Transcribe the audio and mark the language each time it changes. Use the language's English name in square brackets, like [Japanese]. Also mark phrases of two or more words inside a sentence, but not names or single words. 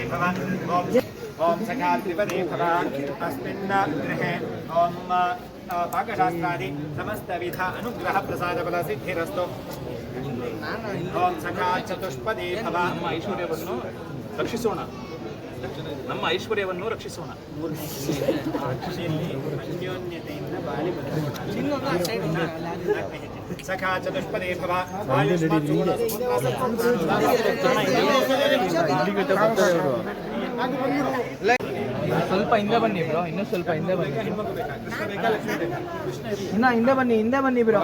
[Sanskrit] भव ओम सखा त्रिपदे भव अस्मिन् गृहे ओम पाकशास्त्रादि समस्तविध अनुग्रह प्रसाद फल सिद्धिरस्तु ओम सखा चतुष्पदे भव [Kannada] ಐಶ್ವರ್ಯವನ್ನು ರಕ್ಷಿಸೋಣ ನಮ್ಮ ಐಶ್ವರ್ಯವನ್ನು ರಕ್ಷಿಸೋಣ. [Sanskrit] ಸಖಾ ಚತುಷ್ಪದೇ ಭವ [Kannada] ಸ್ವಲ್ಪ ಹಿಂದೆ ಬನ್ನಿ ಬ್ರೋ, ಇನ್ನೂ ಸ್ವಲ್ಪ ಹಿಂದೆ ಬನ್ನಿ, ಇನ್ನ ಹಿಂದೆ ಬನ್ನಿ, ಹಿಂದೆ ಬನ್ನಿ ಬ್ರೋ.